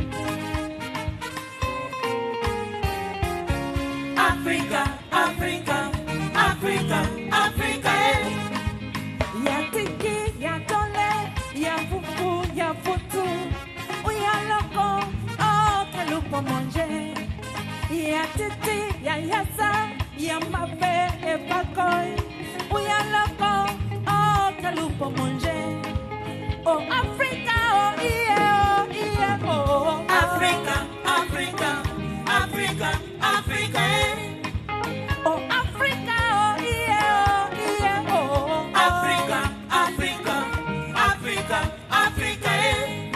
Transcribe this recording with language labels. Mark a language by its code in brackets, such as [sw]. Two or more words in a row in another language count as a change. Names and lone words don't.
[ln] Africa, Africa, Africa, Africa, eh. Ya tiki, ya tole, ya fufu, ya futu, ya loco, oh, kalupo monje. Ya titi, ya yasa, ya mabe, e bakoy, ya loco, oh, kalupo monje. [en] Oh Africa, oh yeah, oh Africa, Africa, Africa, Africa, eh. Oh Africa, oh yeah, oh Africa, Africa, Africa, Africa, eh.